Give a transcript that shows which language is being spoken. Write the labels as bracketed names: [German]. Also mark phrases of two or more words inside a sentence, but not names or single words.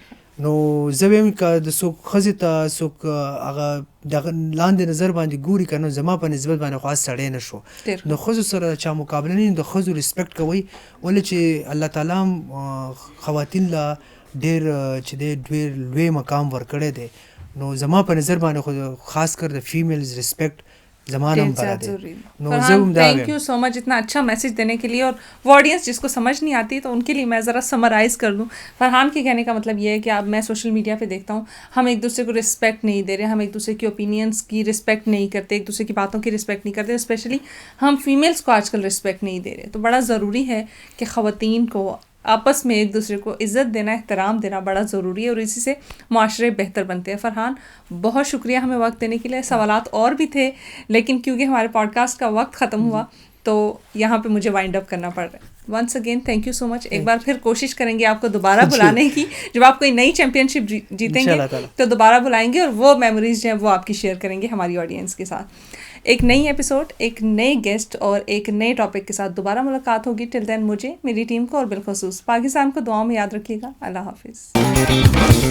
[Pashto] نو زه ویم که د څوک ښځې ته څوک هغه دغه لاندې نظر باندې ګوري که نو زما په نسبت باندې خو سړی نه شو. نو ښځو سره چا مقابله نه, د ښځو ریسپیکټ کوئ. ولې چې الله تعالی هم خواتین له ډېر چې دی ډېر لوی مقام ورکړی دی. نو زما په نظر باندې خو خاص کر د فیمیلز ریسپیکٹ زمانہ [English] thank you so much [Urdu] اتنا اچھا میسیج دینے کے لیے. اور وہ آڈینس جس کو سمجھ نہیں آتی تو ان کے لیے میں ذرا سمرائز کر دوں. فرحان کے کہنے کا مطلب یہ ہے کہ اب میں سوشل میڈیا پہ دیکھتا ہوں ہم ایک دوسرے کو رسپیکٹ نہیں دے رہے, ہم ایک دوسرے کی اوپینینس کی رسپیکٹ نہیں کرتے, ایک دوسرے کی باتوں کی رسپیکٹ نہیں کرتے, اسپیشلی ہم فیمیلس کو آج کل رسپیکٹ نہیں دے رہے. تو بڑا ضروری ہے کہ خواتین کو آپس میں ایک دوسرے کو عزت دینا, احترام دینا بڑا ضروری ہے, اور اسی سے معاشرے بہتر بنتے ہیں. فرحان, بہت شکریہ ہمیں وقت دینے کے لیے. سوالات اور بھی تھے لیکن کیونکہ ہمارے پوڈ کاسٹ کا وقت ختم ہوا تو یہاں پہ مجھے [English] wind up [Urdu] کرنا پڑ رہا ہے. [English] once again thank you so much. [Urdu] ایک بار پھر کوشش کریں گے آپ کو دوبارہ بلانے کی, جب آپ کوئی نئی چیمپئن شپ جیتیں گے تو دوبارہ بلائیں گے, اور وہ میموریز جو ہیں وہ آپ کی شیئر کریں گے ہماری آڈینس کے ساتھ. ایک نئی ایپیسوڈ, ایک نئے گیسٹ اور ایک نئے ٹاپک کے ساتھ دوبارہ ملاقات ہوگی. [English] till then [Urdu] مجھے, میری ٹیم کو اور بالخصوص پاکستان کو دعاؤں میں یاد رکھیے گا.